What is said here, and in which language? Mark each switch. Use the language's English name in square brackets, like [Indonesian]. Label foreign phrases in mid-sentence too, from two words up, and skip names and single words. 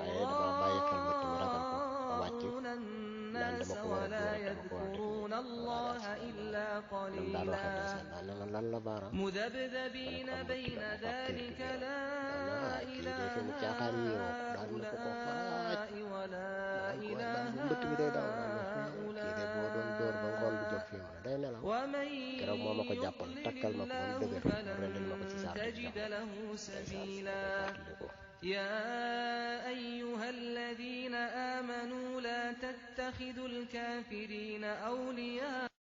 [Arabic] يراءون الناس ولا يذكرون الله إلا قليلا مذبذبين بين ذلك لا إله هؤلاء ولا إله هؤلاء [Wolof] keroog moo ma ko jàppal takkal ma ko ba mu dëgër mu rendil ma ko ci saako bi jox ma ko. [Arabic] يا أيها الذين آمنوا لا تتخذوا الكافرين أولياء